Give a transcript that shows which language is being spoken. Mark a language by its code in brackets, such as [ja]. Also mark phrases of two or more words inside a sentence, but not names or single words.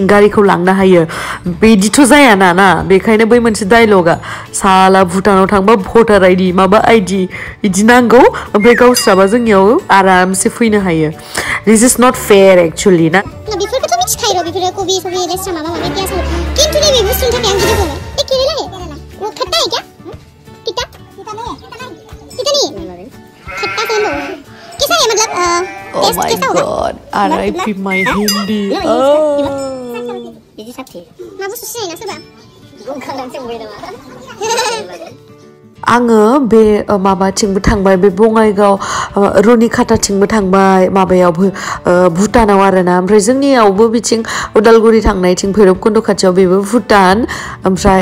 [brx] गारिखौ लांनो हायो बिदिथ' जायाना ना बेखायनो बै मोनसे डायलगा साला भुटानाव थांबा भटार आइडि माबा आइडि बिदि नांगौ ओमफ्राय गावस्राबा जोंनियाव आरामसे फैनो हायो [en] this is not fair actually [brx] ना बेफोरखौथ' मिथिखायो बेफोरो कबि सबि लेस्रा माबा माबि पियास किन्तु नैबे बुस्थुनि थाखाय आं गिदिर बुङो [hi] ए केरेला वो खट्टा है क्या किता नहीं खट्टा तो लो कैसा है मतलब [en] oh my god RIP my Hindi [brx] बिदि साबथे मा बुस्थु सिनायना सोरबा गंखालांसो बुंबाय नामा आङो बे माबाथिंबो थांबाय बे बङाइगाव रुनिखाताथिंबो थांबाय माबायाव भुटानाव आरोना ओमफ्राय जोंनियावबो बिथिं उदालगुरि थांनायथिं भैरबकुन्द खाथियाव बेबो भुटान ओमफ्राय